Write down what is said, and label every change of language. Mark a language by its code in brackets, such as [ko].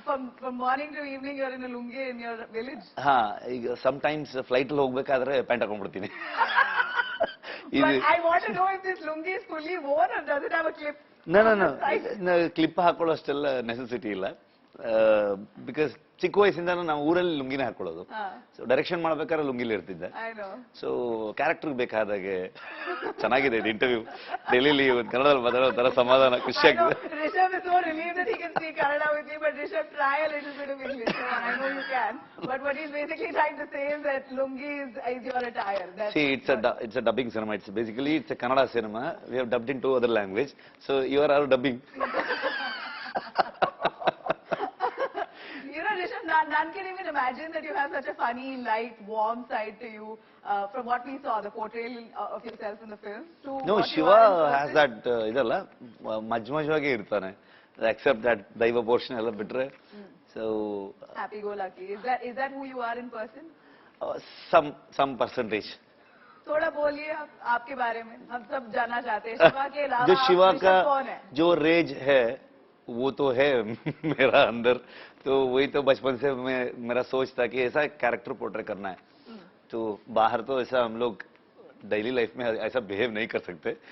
[en] from morning to evening you're in a lungi in your village. [kn] ಹಾ, ಈಗ sometimes flight ಅಲ್ಲಿ ಹೋಗ್ಬೇಕಾದ್ರೆ pant ಹಾಕೊಂಡ್ಬಿಡ್ತೀನಿ. [en] But I want to know if this lungi is fully worn or does it have a clip? [kn] No, clip ಹಾಕೊಳ್ಳೋ ಅಷ್ಟೆಲ್ಲ necessity ಇಲ್ಲ. Because ಚಿಕ್ಕ ವಯಸ್ಸಿಂದ ನಾವು ಊರಲ್ಲಿ ಲುಂಗಿನೇ ಹಾಕೊಳ್ಳೋದು. ಸೊ ಡೈರೆಕ್ಷನ್ ಮಾಡ್ಬೇಕಾದ್ರೆ ಲುಂಗಿಲಿ ಇರ್ತಿದ್ದೆ. ಸೊ ಕ್ಯಾರೆಕ್ಟರ್ ಬೇಕಾದಾಗೆ ಚೆನ್ನಾಗಿದೆ ಇದು ಇಂಟರ್ವ್ಯೂ. ಡೆಲ್ಲಿಲಿ ಕನ್ನಡದಲ್ಲಿ ಮಾತಾಡೋ ತರ ಸಮಾಧಾನ, ಖುಷಿ ಆಗ್ತದೆ. [en] Rishabh is so relieved that he can speak Kannada with me, but Rishabh, try a little bit of English. So I know you can. But what he's basically trying to say is that lungi is your attire. See, it's a dubbing cinema. It's a Kannada cinema. We have dubbed into other language. So you are all dubbing. Rishabh, none can even imagine that you have such a funny, light, warm side to you from what we saw, the portrayal of yourself in the film. No, Shiva has that, [kn] idalla, majmajvage irtane, [en] except that daiva portion [kn] ella bitre. [en] So happy-go-lucky. Is that who you are in person? Some percentage. [hi] थोड़ा बोलिए आपके बारे में, हम सब जानना चाहते हैं. शिवा के अलावा जो शिवा का कौन है? जो रेज है वो तो है मेरा अंदर. तो वही तो बचपन से मेरा सोच था कि ऐसा कैरेक्टर पोर्ट्रे करना है. तो बाहर तो ऐसा हम लोग डेली लाइफ में ऐसा बिहेव नहीं कर सकते.